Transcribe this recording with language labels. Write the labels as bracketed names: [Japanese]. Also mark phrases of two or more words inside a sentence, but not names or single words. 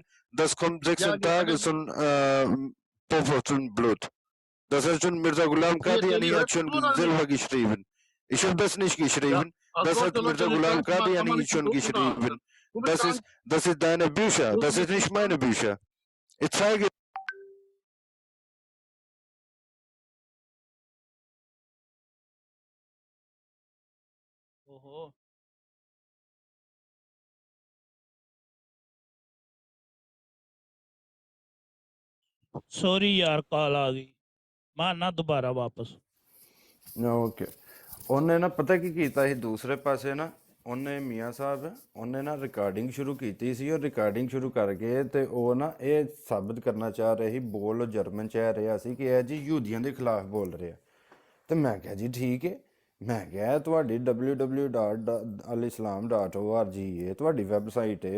[German] Das kommt 16 Tage von Popo zum Blut. Das hat schon Mirza Ghulam Qadiani hat schon selber geschrieben. Ich habe das nicht geschrieben. Das hat Mirza Ghulam Qadiani schon geschrieben. Das ist deine Bücher. Das ist nicht meine Bücher. Ich zeige. [Hindi] ओहो सॉरी यार कॉल आ गई, मैं ना दोबारा वापस। [Punjabi] ਓਕੇ, ਉਹਨੇ ਨਾ ਪਤਾ ਕੀ ਕੀਤਾ ਸੀ, ਦੂਸਰੇ ਪਾਸੇ ਨਾ ਉਹਨੇ ਮੀਆਂ ਸਾਹਿਬ ਉਹਨੇ ਨਾ ਰਿਕਾਰਡਿੰਗ ਸ਼ੁਰੂ ਕੀਤੀ ਸੀ, ਔਰ ਰਿਕਾਰਡਿੰਗ ਸ਼ੁਰੂ ਕਰਕੇ ਤੇ ਉਹ ਨਾ ਇਹ ਸਾਬਤ ਕਰਨਾ ਚਾਹ ਰਹੇ ਸੀ, ਬੋਲ ਜਰਮਨ 'ਚ ਇਹ ਰਿਹਾ ਸੀ ਕਿ ਇਹ ਜੀ ਯਹੂਦੀਆਂ ਦੇ ਖਿਲਾਫ ਬੋਲ ਰਿਹਾ। ਤੇ ਮੈਂ ਕਿਹਾ ਜੀ ਠੀਕ ਹੈ, ਮੈਂ ਕਿਹਾ ਤੁਹਾਡੀ www.alislam.org ਇਹ ਤੁਹਾਡੀ ਵੈਬਸਾਈਟ ਹੈ।